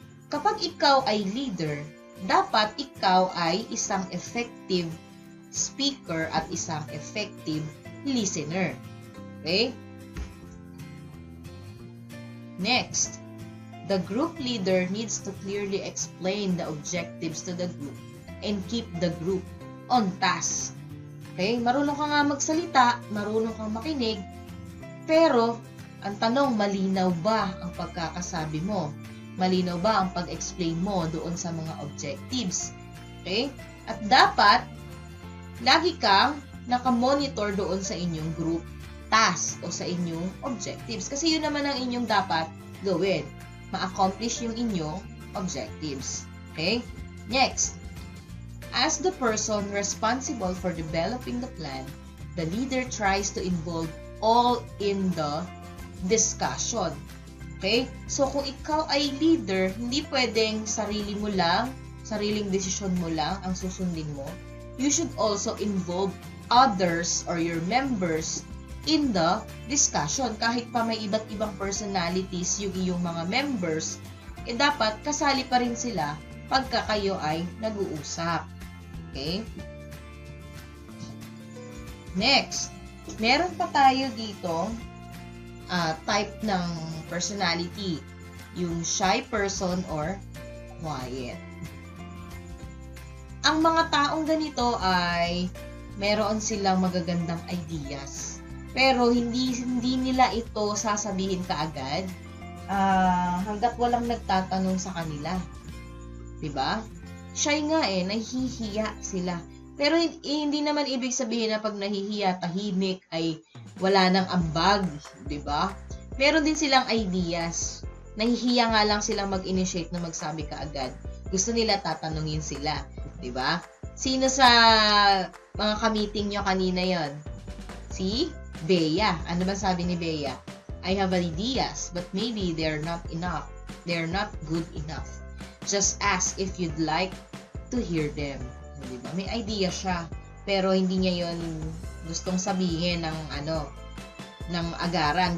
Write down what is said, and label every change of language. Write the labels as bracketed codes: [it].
[tl] Kapag ikaw ay leader, dapat ikaw ay isang effective speaker at isang effective listener. Okay? [en] Next, the group leader needs to clearly explain the objectives to the group and keep the group on task. Okay? [tl] Marunong ka nga magsalita, marunong kang makinig, pero ang tanong, malinaw ba ang pagkakasabi mo? Malinaw ba ang pag-explain mo doon sa mga objectives? Okay? At dapat, lagi kang nakamonitor doon sa inyong group task o sa inyong objectives. Kasi yun naman ang inyong dapat gawin. Ma-accomplish yung inyong objectives. Okay? [en] Next, as the person responsible for developing the plan, the leader tries to involve all in the discussion. Okay? [tl] So, kung ikaw ay leader, hindi pwedeng sariling desisyon mo lang ang susundin mo. [en] You should also involve others or your members in the discussion. [tl] Kahit pa may iba't ibang personalities yung iyong mga members, dapat kasali pa rin sila pagka kayo ay nag-uusap. [en] Okay? [tl] Next, meron pa tayo dito type ng personality, yung [en] shy person or quiet. [tl] Ang mga taong ganito ay meron silang magagandang ideas, pero hindi nila ito sasabihin kaagad hanggat walang nagtatanong sa kanila. Diba? Shy nga nahihiya sila. Pero hindi naman ibig sabihin na pag nahihiya, tahimik, ay wala nang ambag, 'di ba? Meron din silang ideas. Nahihiya nga lang silang mag-initiate na magsabi kaagad. Gusto nila tatanungin sila, 'di ba? Sino sa mga ka-meeting nyo kanina 'yon? Si Bea. Ano ba sabi ni Bea? [en] I have ideas, but maybe they're not enough. They're not good enough. Just ask if you'd like to hear them. [tl] Diba? May idea siya, pero hindi niya yon gustong sabihin ng agaran.